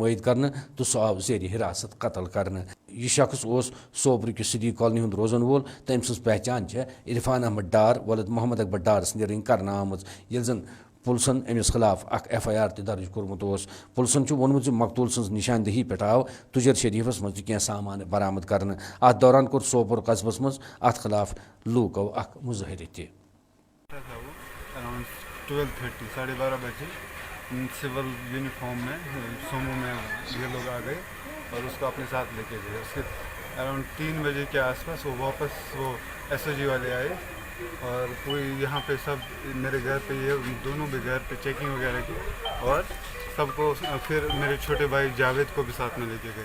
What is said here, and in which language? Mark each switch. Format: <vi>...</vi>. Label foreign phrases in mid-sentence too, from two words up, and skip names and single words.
<ks>عٲید کرنہٕ تہٕ سُہ آو زیر حراست قتل کرنہٕ یہ شخص اوس سوپرٕکہِ صدیق کالونی ہُنٛد روزن وول تٔمۍ سٕنٛز پہچان چھےٚ عرفان احمد ڈار ولد محمد اکبر ڈار سٕنٛدِ رٔنگۍ کرنہٕ آمٕژ ییٚلہِ زن پُلسن أمِس خلاف اکھ FIR تہِ درج کوٚرمُت اوس پُلسن چھُ ووٚنمُت زِ مقتول سٕنٛز نشاندہی پٮ۪ٹھ آو تُجر شریفس منٛز تہِ کینٛہہ سامان برآمد کرنہٕ اتھ دوران کوٚر سوپور قصبس منٛز اتھ خلاف لوٗکو اکھ مظٲہرٕ تہِ</ks> <ur>12:30 12:30 بجے</ur> <en>civil uniform</en> <ur>میں سومو میں یہ لوگ آ گئے اور اس کو اپنے ساتھ لے کے گئے اس کے اراؤنڈ 3 بجے کے آس پاس وہ واپس وہ SOG والے آئے اور پوری یہاں پہ سب میرے گھر پہ یہ دونوں بھی گھر پہ چیکنگ وغیرہ کی اور سب کو پھر میرے چھوٹے بھائی جاوید کو بھی ساتھ میں لے کے گئے.</ur>